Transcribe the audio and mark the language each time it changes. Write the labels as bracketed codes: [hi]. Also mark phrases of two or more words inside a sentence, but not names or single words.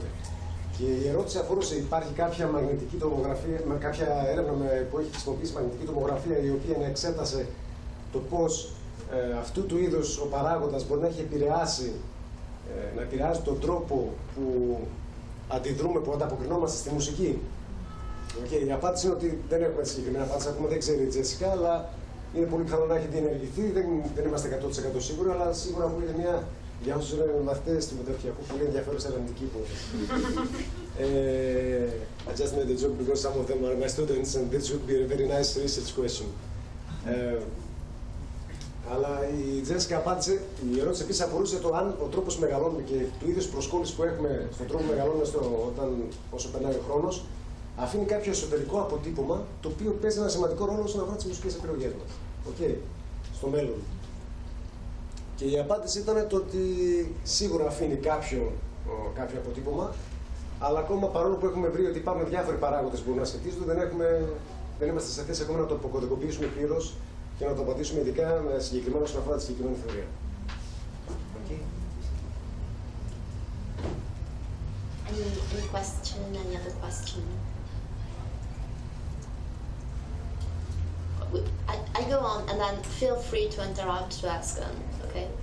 [el] Και η ερώτηση αφορούσε, υπάρχει κάποια μαγνητική τομογραφία, κάποια έρευνα που έχει χρησιμοποιήσει μαγνητική τομογραφία η οποία να εξέτασε το πώς αυτού του είδους ο παράγοντας μπορεί να έχει επηρεάσει, να επηρεάζει τον τρόπο που αντιδρούμε, που ανταποκρινόμαστε στη μουσική. Okay, η απάντηση είναι ότι δεν έχουμε συγκεκριμένη απάντηση, ακόμα δεν ξέρει η Τζέσικα, αλλά είναι πολύ πιθανό να έχει διενεργηθεί, δεν είμαστε 100% σίγουροι, αλλά σίγουρα μου είναι μια, για όσους είναι μαθητές του μεταπτυχιακού, πολύ ενδιαφέρουσα ερευνητική υπόθεση. [en] I just made a joke because some of them are my students and this would be a very nice research question. [el] Αλλά η Τζέσικα απάντησε, η ερώτηση επίσης αφορούσε το αν ο τρόπος μεγαλώνουμε και του είδους προσκόλληση που έχουμε στον τρόπο που μεγαλώνουμε όσο περνάει ο χρόνος, αφήνει κάποιο εσωτερικό αποτύπωμα το οποίο παίζει ένα σημαντικό ρόλο όσον αφορά τις μουσικές επιλογές μας. Okay. Στο μέλλον. Και η απάντηση ήταν το ότι σίγουρα αφήνει κάποιο αποτύπωμα, αλλά ακόμα παρόλο που έχουμε βρει ότι υπάρχουν διάφοροι παράγοντες που μπορούν να σχετίζονται, δεν είμαστε σε θέση ακόμα να το αποκωδικοποιήσουμε πλήρως και να το απαντήσουμε ειδικά με συγκεκριμένα όσον αφορά τη συγκεκριμένη θεωρία. [en] Okay. Any other question? I go on and then feel free to interrupt to ask them, okay?